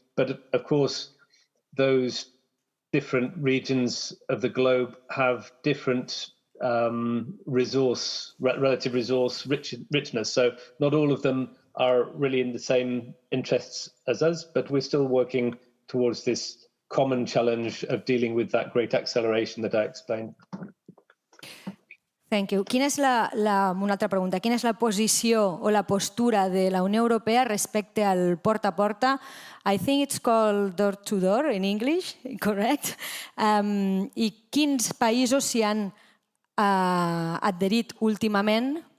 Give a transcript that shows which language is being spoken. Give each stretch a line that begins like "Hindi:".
English: But of course, those different regions of the globe have different relative resource richness. So not all of them are really in the same interests as us, but we're still working towards this common challenge of dealing with that great acceleration that I explained. Thank you.
Catalan: Una altra pregunta. Quina és la posició o la postura de la Unió Europea respecte al porta a porta?
English: I think it's called door to door in English, correct?
Catalan: I quins països s'hi han adherit últimament?